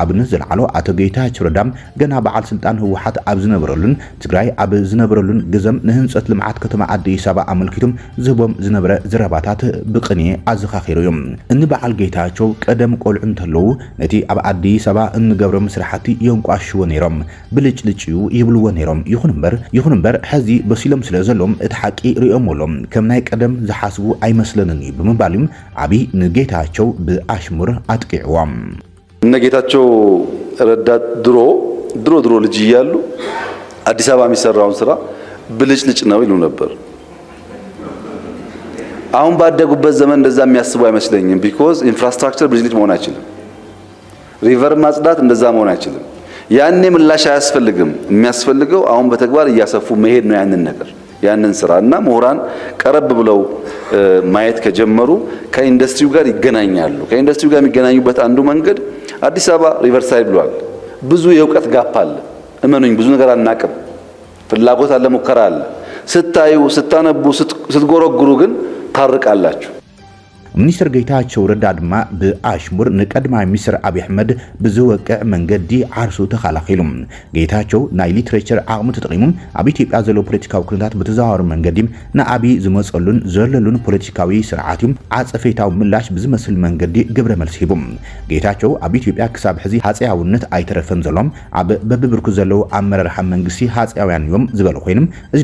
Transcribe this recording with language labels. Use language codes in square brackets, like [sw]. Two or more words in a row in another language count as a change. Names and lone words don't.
[ti] ኣብነት ዝለዓሎ አቶ ጌታቸው ረዳ ገና በዓል ስልጣን ህወሓት ኣብ ዝነበረሉን ትግራይ ኣብ ዝነበረሉን ግዘም ንህንጸት ልምዓት ከተማ ኣዲስ ኣበባ ኣመልኪቶም ዝህቦም ዝነበረ ዝረባታት ብቕኒ ኣዘኻኺሩ እዮም እኒ በዓል ጌታቸው ቀደም ቆልዑ እንተለዉ ነቲ ኣብ ኣዲስ ኣበባ እንገብሮም ስራሕቲ የንቋሽዎ ነይሮም ብልጭልጭዩ ይብልዎ ነይሮም ይኹን እምበር ሕዚ በሲሎም ስለ ዘሎም እቲ ሓቂ ሪኦምሎም ከም ናይ ቀደም ዝሓስቡ ኣይመስለንን ብምባል አብይ ንጌታቸው ብኣሽሙር ኣጥቂዕዎም [am] እነ ጌታቸው ረዳ ድሮ ልጅ እያሉ አዲስ አበባ የሚሰራውን ስራ ብልጭልጭ ነው ይሉ ነበር አሁን ባደጉበት ዘመን እንደዛ የሚያስቡ አይመስለኝም [en] because infrastructure [am] ብልጭልጭ መሆን አይችልም ሪቨር ማጽዳት እንደዛ መሆን አይችልም ያኔ ምላሽ አያስፈልግም የሚያስፈልገው አሁን በተግባር እያሰፉ መሄድ ነው ያንን ስራና ምሁራን ቀረብ ብለው ማየት ከጀመሩ ከኢንዱስትሪው ጋር ይገናኛሉ ከኢንዱስትሪው ጋር የሚገናኙበት አንዱ መንገድ አዲስ አበባ ሪቨርሳይድ ብሏል ብዙ የእውቀት ጋፕ አለ እመኑኝ ብዙ ነገር አናቅም ፍላጎት አለ ሙከራ አለ ስታዩ ስታነቡ ስትጎረጉሩ ግን ታርቃላችሁ [ti] ሚኒስትር ጌታቸው ረዳ ድማ ብአሽሙር ንቀድማይ ሚኒስትር አብይ አሕመድ ብዝወቅዕ መንገዲ ዓርሱ ተኸላኺሉ ጌታቸው ናይ ሊትሬቸር ዓቕሙ ተጠቂሙ ኣብ ኢትዮጵያ ዘሎ ፖለቲካዊ ኩነታት ብተዘዋዋሪ መንገዲ ንአብይ ዝመፀሉን ዘለሉን ፖለቲካዊ ስርዓት ዓፀፌታዊ ምላሽ ብዝመስል መንገዲ ግብረ መልሲ ሂቡ ጌታቸው ኣብ ኢትዮጵያ ክሳብ ሕዚ ሃፀያውነት ኣይተረፈን ዘሎም ኣብ በብብርኩ ዘለው ኣመራርሓ መንግስቲ ሃፀያውያን እዮም ዝበለ ኮይኖም እዚ